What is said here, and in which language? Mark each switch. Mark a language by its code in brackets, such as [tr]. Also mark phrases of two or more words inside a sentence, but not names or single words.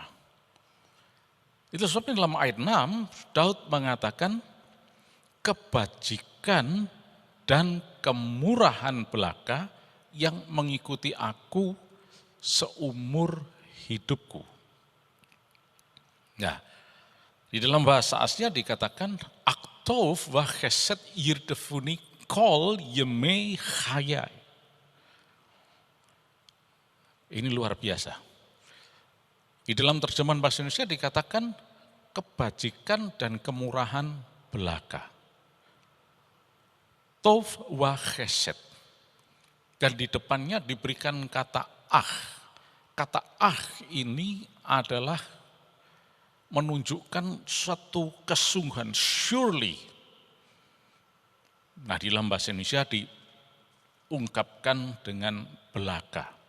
[id] Itu sebabnya dalam ayat 6, Daud mengatakan, kebajikan dan kemurahan belaka yang mengikuti aku seumur hidupku. Nah, di dalam bahasa Asia dikatakan, [he] אך טוב וחסד ירדפוני כל ימי חיי. [id] Ini luar biasa. Di dalam terjemahan bahasa Indonesia dikatakan kebajikan dan kemurahan belaka. [he] טוב וחסד. [id] Dan di depannya diberikan kata ah. Kata ah ini adalah menunjukkan suatu kesungguhan, surely. Nah, di dalam bahasa Indonesia diungkapkan dengan belaka.